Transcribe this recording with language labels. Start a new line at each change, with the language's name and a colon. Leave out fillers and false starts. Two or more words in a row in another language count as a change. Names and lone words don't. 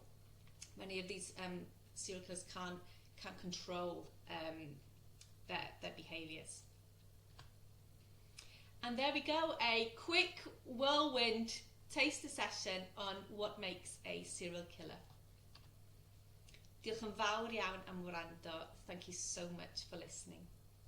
English: Many of these serial killers can't control their behaviours. And there we go, a quick whirlwind taster session on what makes a serial killer.
Welsh: Diolch yn fawr iawn am wrando.
English: Thank you so much for listening.